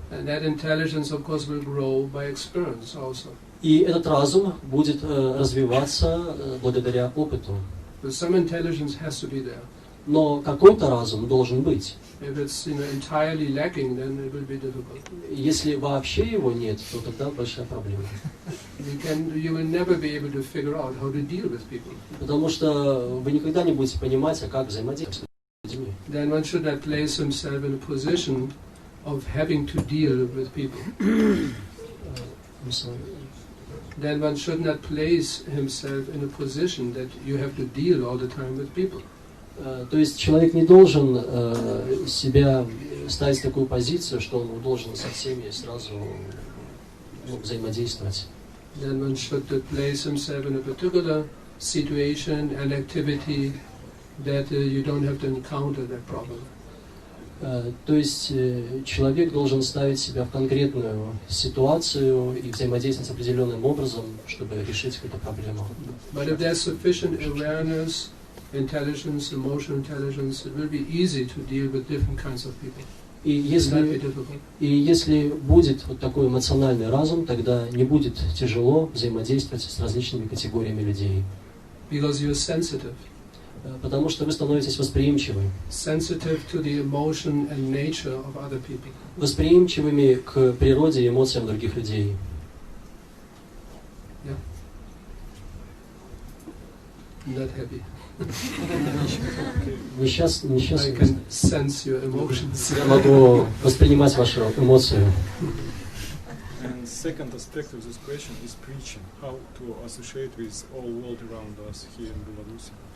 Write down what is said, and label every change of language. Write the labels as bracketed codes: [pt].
[en] And that intelligence, of course, will grow by experience also. [ru] И этот разум будет развиваться благодаря опыту. [en] But some intelligence has to be there. [ru] Но какой-то разум должен быть. [en] If it's entirely lacking, then it will be difficult. [ru] Если вообще его нет, то тогда большая проблема. [en] You will never be able to figure out how to deal with people. [ru] Потому что вы никогда не будете понимать, как взаимодействовать с людьми. [en] Then one should not place himself in a position of having to deal with people. Then one should not place himself in a position that you have to deal all the time with people. [ru] То есть человек не должен себя ставить в такую позицию, что он должен со всеми сразу взаимодействовать. [en] Then one should place himself in a particular situation and activity that you don't have to encounter that problem. [ru] То есть человек должен ставить себя в конкретную ситуацию и взаимодействовать определенным образом, чтобы решить какую-то проблему. [en] But if there's sufficient awareness, intelligence, emotional intelligence, it will be easy to deal with different kinds of people. [ru] И если будет вот такой эмоциональный разум, тогда не будет тяжело взаимодействовать с различными категориями людей. [en] Because you're sensitive. [ru] Потому что вы становитесь восприимчивы. [en] Sensitive to the emotion and nature of other people. [ru] Восприимчивыми к природе и эмоциям других людей. [en] Yeah. Not happy. [ru] Несчастный. [en] I can sense your emotions. [ru] Я могу воспринимать ваши эмоции. [en] And second aspect of this question is preaching. How to associate with all world around us here in Belarus.